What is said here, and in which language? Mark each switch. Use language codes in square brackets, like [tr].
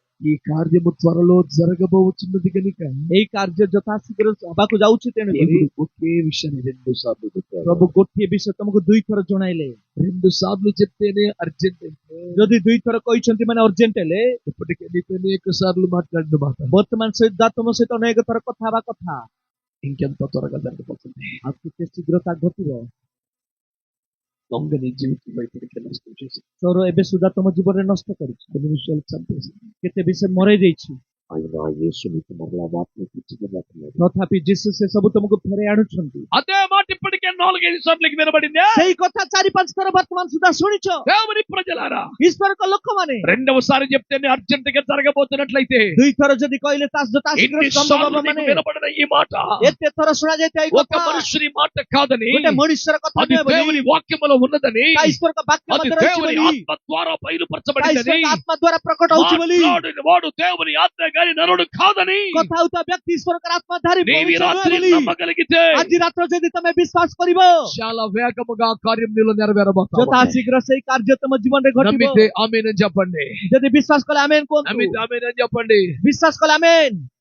[te] ఈ కార్యము త్వరలో జరగబోతున్నది కనుక [or] ଏଇ କାର୍ଯ୍ୟ ଯଥାଶୀଘ୍ର ହେବାକୁ ଯାଉଛି, ତେଣୁ [te] దేవుడు ఒకే విషయాన్ని 2 సార్లు చెప్పాడు. [or] ପ୍ରଭୁ ଗୋଟିଏ ବିଷୟ ତମକୁ 2 ଥର ଜଣାଇଲେ. [te] 2 సార్లు చెప్తేనే అర్జెంట్ అంటే [or] ଯଦି 2 ଥର କହିଛନ୍ତି ମାନେ ଅର୍ଜେଣ୍ଟ ହେଲେ, [te] ఇప్పటికే నీతో అనేక సార్లు మాట్లాడిన మాట [or] ବର୍ତ୍ତମାନ ସହିତ ତମ ସହିତ ଅନେକ ଥର କଥା ହେବା କଥା [te] ఇంకెంత త్వరగా జరగబోతుంది. [or] ଆଉ କେତେ ଶୀଘ୍ର ତାହା ଘଟିବ. [te] దొంగ నీ జీవితంలో ఇప్పటికే నష్టం చేసి [or] ଚୋର ଏବେ ସୁଦ୍ଧା ତମ ଜୀବନରେ ନଷ୍ଟ କରିଛି. [te] కొన్ని విషయాలు చంపేసి [or] କେତେ ବିଷୟ ମରେଇ ଦେଇଛି. [te] ఆయన యేసు నీకు మరలా వాటిని తెచ్చిపోతున్నాడు. [or] ତଥାପି ଯୀଶୁ ସେ ସବୁ ତମକୁ ଫେରାଇ ଆଣୁଛନ୍ତି. [te] అదే మాట ఇప్పటికే 4-5 సార్లు వినబడిందే. [or] ସେଇ କଥା 4-5 ଥର ବର୍ତ୍ତମାନ ସୁଦ୍ଧା ଶୁଣିଛ. [te] దేవుని ప్రజలారా, [or] ଈଶ୍ୱରଙ୍କ ଲୋକମାନେ [te] రెండవసారి చెప్తేనే అర్జెంట్ గా జరగబోతున్నట్లయితే [or] 2 ଥର ଯଦି କହିଲେ ତା ଯଥାଶୀଘ୍ର ସମ୍ଭବ [te] ఎన్నిసార్లు [or] ମାନେ [te] నీకు వినబడిన ఈ మాట [or] ଏତେ ଥର ଶୁଣା ଯାଇଥିବା ଏଇ [te] ఒక [or] କଥା [te] మనుషుని మాట కాదని, [or] ଗୋଟେ మనుష్ୟର କଥା [te] అది [or] ନୁହେଁ ବୋଲି, [te] దేవుని వాక్యములో ఉన్నదని, [or] ତା ଈଶ୍ୱରଙ୍କ ବାକ୍ୟ [te] అది [or] ମଧ୍ୟରେ ଅଛି [te] దేవుని [or] ବୋଲି, [te] ఆత్మ ద్వారా [or] ତା [te] బయలుపరచబడిందని, [or] ଈଶ୍ୱରଙ୍କ ଆତ୍ମା ଦ୍ୱାରା ପ୍ରକଟ ହଉଛି ବୋଲି, [te] మాట్లాడిన వాడు దేవుని ఆత్మ గాని నరుడు కాదని [or] କଥା ହଉଥିବା ବ୍ୟକ୍ତି ଈଶ୍ୱରଙ୍କର ଆତ୍ମାଧାରୀ [te] నీవి [or] ମନୁଷ୍ୟ ନୁହେଁ [te] రాత్రి [or] ବୋଲି [te] నమ్మగలిగితే [or] ଆଜି ରାତ୍ର ଯଦି ତମେ ବିଶ୍ୱାସ କରିବ, [te] చాలా వేగముగా ఆ కార్యం నీలో నెరవేరబోతుంది. [or] ଯଥାଶୀଘ୍ର ସେଇ କାର୍ଯ୍ୟ ତମ ଜୀବନରେ ଘଟିବ. [te] నమ్మితే ఆమేన్ అని చెప్పండి. [or] ଯଦି ବିଶ୍ୱାସ କଲେ ଆମେନ୍ କୁହନ୍ତୁ. [te] నమ్మితే ఆమేన్ అని చెప్పండి. [or] ବିଶ୍ୱାସ କଲେ ଆମେନ୍.